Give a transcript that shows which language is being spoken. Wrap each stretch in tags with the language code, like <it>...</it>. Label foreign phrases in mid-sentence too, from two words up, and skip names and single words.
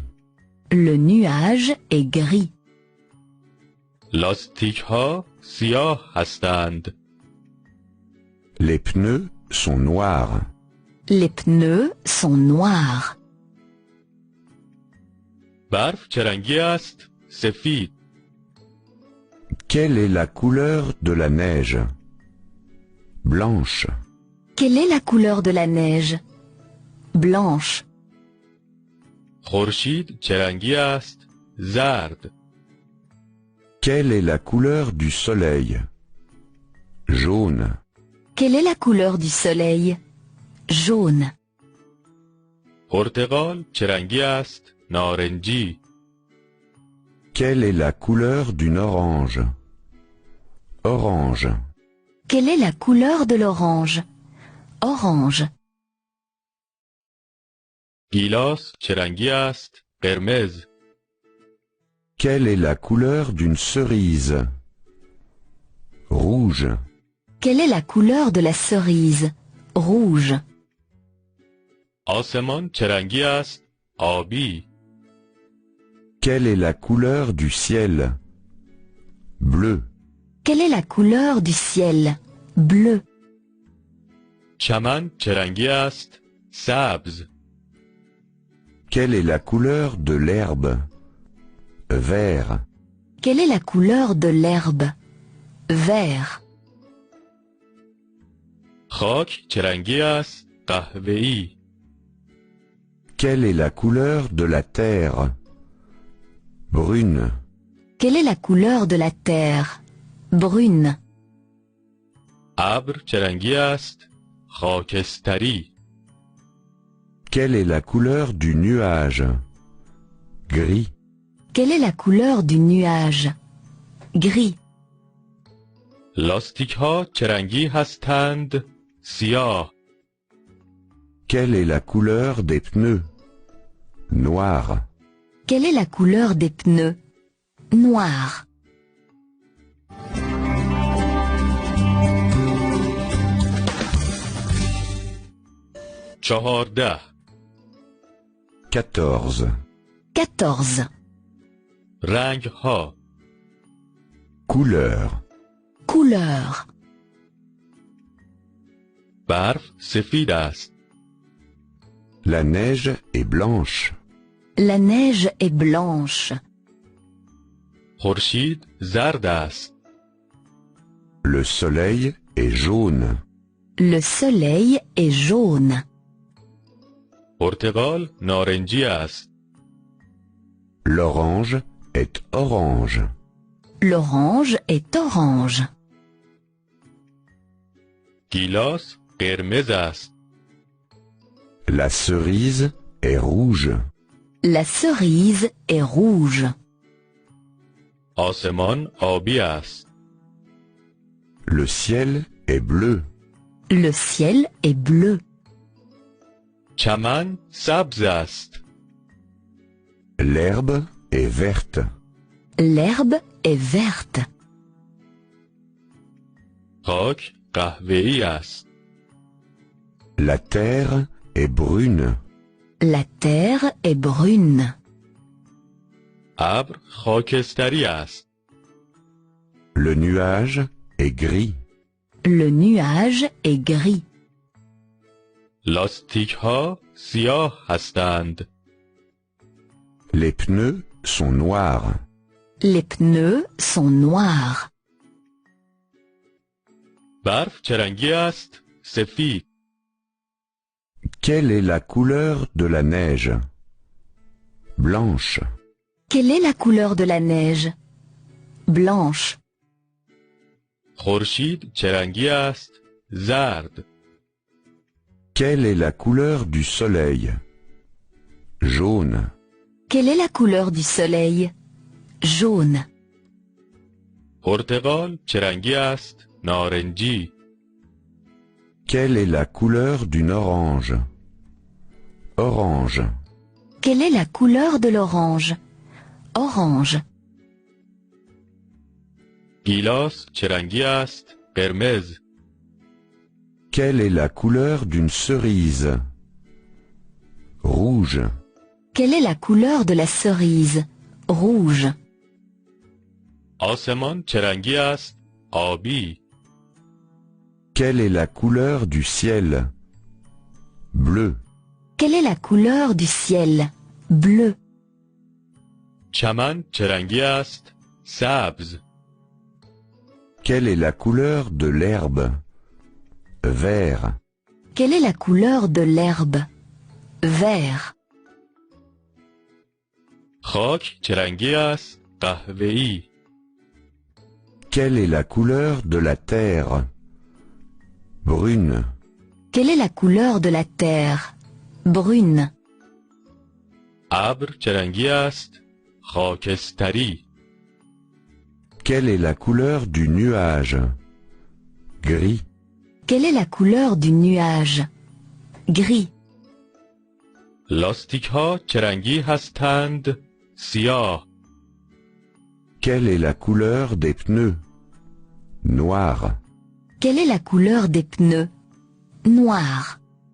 <fr>Le nuage est gris.</fr> <fa>لاستیک ها سیاه هستند.</fa> <fr>Les pneus sont noirs. Les pneus sont noirs.</fr> <fa>برف چه رنگی است؟ سفید.</fa> <fr>Quelle est la couleur de la neige? Blanche. Quelle est la couleur de la neige? Blanche.</fr> <fa>خورشید چه رنگی است؟ زرد.</fa> <fr>Quelle est la couleur du soleil? Jaune. Quelle est la couleur du soleil? Jaune.</fr> <fa>پرتقال چه رنگی است؟ نارنجی.</fa> <fr>Quelle est la couleur d'une orange? Orange. Quelle est la couleur de l'orange? Orange.</fr> <fa>گیلاس چه رنگی است؟ قرمز.</fa> <fr>Quelle est la couleur d'une cerise? Rouge. Quelle est la couleur de la cerise? Rouge.</fr> <fa>آسمان چه رنگی است؟ آبی.</fa> <fr>Quelle est la couleur du ciel? Bleu. Quelle est la couleur du ciel? Bleu.</fr> <fa>چمن چه رنگی است؟ سبز.</fa> <fr>Quelle est la couleur de l'herbe? Vert. Quelle est la couleur de l'herbe? Vert.</fr> <fa>خاک چه رنگی است؟ قهوه‌ای.</fa> <fr>Quelle est la couleur de la terre? Brune. Quelle est la couleur de la terre? Brune.</fr> <fa>ابر چه رنگی است؟ خاکستری.</fa> <fr>Quelle est la couleur du nuage? Gris. Quelle est la couleur du nuage? Gris.</fr> <fa>لاستیک ها چه رنگی هستند؟ سیاه.</fa> <fr>Quelle est la couleur des pneus? Noir. Quelle est la couleur des pneus? Noir.</fr> <fa>چهارده.</fa> <fr>14. 14.</fr> <fa>رنگ ها.</fa> <fr>Couleur. Couleur.</fr> <fa>برف سفید است.</fa> <fr>La neige est blanche. La neige est blanche.</fr> <fa>خورشید زرد است.</fa> <fr>Le soleil est jaune. Le soleil est jaune.</fr> <fa>پرتقال نارنجی است.</fa> <fr>L'orange est orange. L'orange est orange.</fr> <fa>گیلاس قرمز است.</fa> <fr>La cerise est rouge. La cerise est rouge.</fr> <fa>آسمان آبی است.</fa> <fr>Le ciel est bleu. Le ciel est bleu.</fr> <fa>چمن سبز است.</fa> <fr>L'herbe est verte. L'herbe est verte.</fr> <fa>خاک قهوه‌ای است.</fa> <fr>La terre est brune. La terre est brune.</fr> <fa>ابر خاکستری است.</fa> <fr>Le nuage est gris. Le nuage est gris.</fr> <fa>لاستیک ها سیاه هستند.</fa> <fr>Les pneus sont noirs. Les pneus sont noirs.</fr> <fa>برف چه رنگی است؟ سفید.</fa> <fr>Quelle est la couleur de la neige? Blanche. Quelle est la couleur de la neige? Blanche.</fr> <fa>خورشید چه رنگی است؟ زرد.</fa> <fr>Quelle est la couleur du soleil? Jaune. Quelle est la couleur du soleil? Jaune.</fr> <fa>پرتقال چه رنگی است؟ نارنجی.</fa> <fr>Quelle est la couleur d'une orange? Orange. Quelle est la couleur de l'orange? Orange.</fr> <fa>گیلاس چه رنگی است؟ قرمز.</fa> <fr>Quelle est la couleur d'une cerise? Rouge. Quelle est la couleur de la cerise? Rouge.</fr> <fa>آسمان چه رنگی است؟ آبی.</fa> <fr>Quelle est la couleur du ciel? Bleu. Quelle est la couleur du ciel? Bleu.</fr> <fa>چمن چه رنگی است؟ سبز.</fa> <fr>Quelle est la couleur de l'herbe? Vert. Quelle est la couleur de l'herbe? Vert.</fr> <fa>خاک چه رنگی است؟ قهوه‌ای.</fa> <fr>Quelle est la couleur de la terre? Brune. Quelle est la couleur de la terre? Brune.</fr> <fa>ابر چه رنگی است؟ خاکستری.</fa> <fr>Quelle est la couleur du nuage? Gris. Quelle est la couleur du nuage? Gris.</fr> <fa>لاستیک ها چه رنگی هستند؟ سیاه.</fa> <fr>Quelle est la couleur des pneus? Noir. Quelle est la couleur des pneus? Noir.</fr>